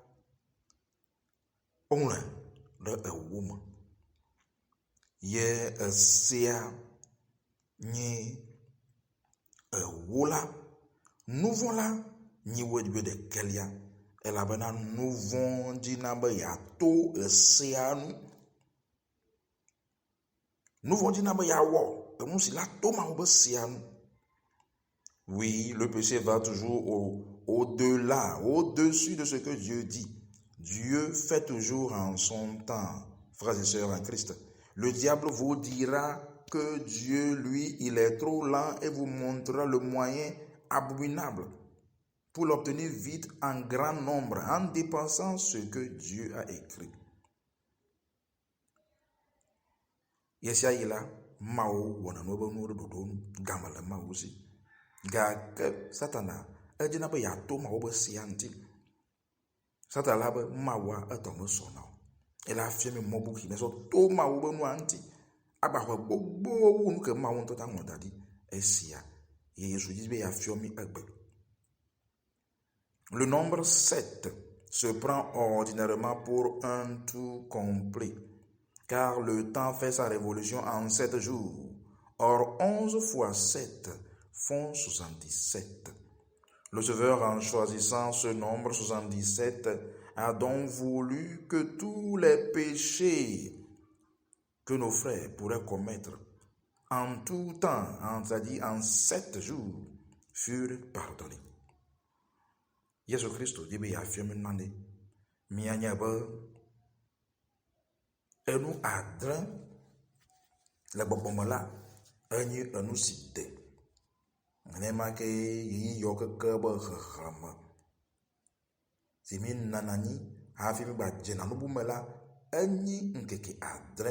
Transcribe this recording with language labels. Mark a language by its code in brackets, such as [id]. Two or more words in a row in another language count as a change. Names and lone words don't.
[ee] woŋlɔe ɖe ewo me, ye esia nye ewo la, nuvɔ la nyi ɖekelia, elabena nuvɔ dzina be yeato esea nu, nuvɔ dzina be yeawɔ enu si la to Mawu be sea nu. [fr] Oui, le péché va toujours au-delà, au-dessus de ce que Dieu dit. Dieu fait toujours en son temps, frères et sœurs en Christ. Le diable vous dira que Dieu, lui, il est trop lent et vous montrera le moyen abominable pour l'obtenir vite en grand nombre, en dépensant ce que Dieu a écrit. [ee] Yesia yi la, Mawu wɔna nu be nu ɖe ɖoɖo game le Mawu si. Gake Satana edzina be yeato Mawu be sea ŋuti. Satana la be Mawua etɔ me sɔna o. Ele afia mi mɔ bubu si mesɔ to Mawu be nua ŋuti. Agbaxɔ gbogbo wu nu ke Mawu ŋutɔ ta ŋlɔ da ɖi esia. Ye Yesu dzi be yeafia mi egbe. [fr] Le nombre 7 se prend ordinairement pour un tout complet, car le temps fait sa révolution en 7 jours. Or, 11 fois 7 font 77. Le Sauveur, en choisissant ce nombre 77, a donc voulu que tous les péchés que nos frères pourraient commettre en tout temps, c'est-à-dire en 7 jours, furent pardonnés. [ee] Yesu Christo dit be yafia mi nane, mianya be enu adre le gbɔgbɔme la enye enu si de. Nenema ke yi yɔ keke be xexlẽme si mi nana nyi hafi mi gba dzena nu bume la enyi ŋkeke adre.